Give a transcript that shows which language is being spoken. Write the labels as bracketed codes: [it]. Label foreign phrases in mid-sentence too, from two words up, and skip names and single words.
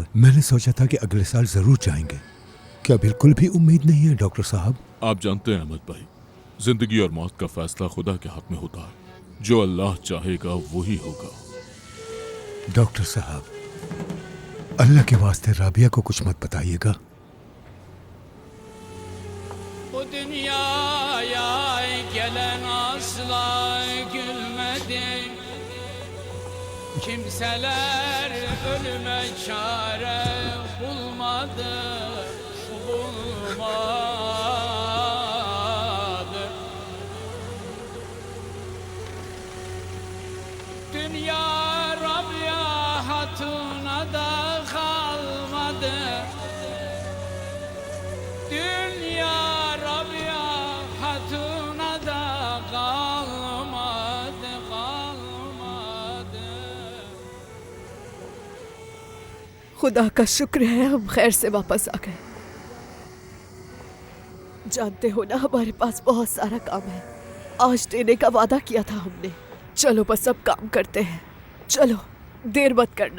[hi] मैंने सोचा था कि अगले साल जरूर जाएंगे। क्या बिल्कुल भी उम्मीद नहीं है डॉक्टर साहब? आप जानते हैं अहमद भाई, जिंदगी और मौत का फैसला खुदा के हाथ में होता है। जो अल्लाह चाहेगा वही होगा। डॉक्टर साहब, अल्लाह के वास्ते राबिया को कुछ मत बताइएगा। [tr] Bu dünyaya gelen asla gülmedi. Kimseler ölüme çare bulmadı, bulmadı. Dünya Rabia hatuna da kalmadı. Dünya Rabia hatuna da kalmadı, kalmadı. [hi] खुदा का शुक्र है हम खैर से वापस आ गए। जानते हो ना, हमारे पास बहुत सारा काम है। आज देने का वादा किया था हमने। चलो बस अब काम करते हैं। चलो, देर मत करना।